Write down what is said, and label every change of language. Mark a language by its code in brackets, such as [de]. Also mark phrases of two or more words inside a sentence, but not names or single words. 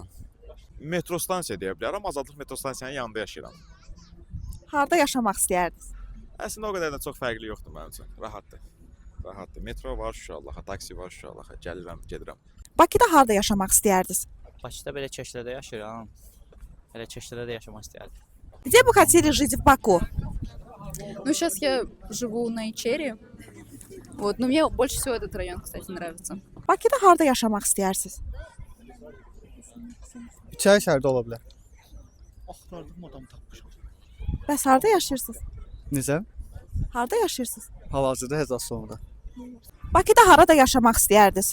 [az] Metro stansiya deyə bilərəm. Azadlıq metro stansiyanın yanında yaşayıram. Harda yaşamaq istəyərdiniz? Əslində o qədər də çox fərqli yoxdur mənim üçün. Rahatdır. Rahatdır. Metro var Şuşalaxa, taksi var Şuşalaxa. Gəlirəm, gedirəm. Bakıda harda yaşamaq istəyirdiniz? Bakıda belə Çeşlədə yaşayıram. Elə Çeşlədə də yaşamaq istəyərdim. [ru] Где бы хотели жить в Баку? Ну, сейчас я живу на Ичере. Вот, но мне больше всего этот район, кстати, нравится. [az] Bakıda harda yaşamaq istəyirsiniz? İçəri şəhərdə ola bilər. Axtardım adam tapmışam. Bəs harda yaşayırsınız? Necə? Harda yaşayırsınız? Hal-hazırda Həzaz sonunda. Bakıda harada yaşamaq istəyirdiniz?